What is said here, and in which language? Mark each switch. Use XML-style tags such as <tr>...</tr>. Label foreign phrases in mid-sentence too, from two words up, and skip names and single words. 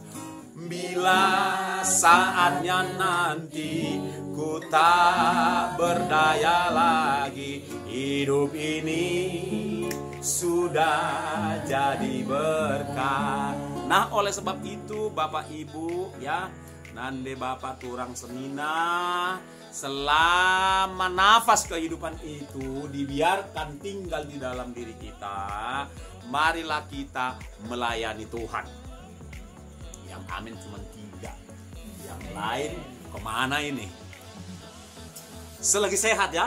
<id>Bila saatnya nanti ku tak berdaya lagi, hidup ini sudah jadi berkah. Nah, oleh sebab itu Bapak Ibu ya,</id> <btx>nande Bapak turang senina,</btx> <id>selama nafas kehidupan itu dibiarkan tinggal di dalam diri kita, marilah kita melayani Tuhan. Yang amin cuma 3, yang lain kemana ini? Selagi sehat ya.</id>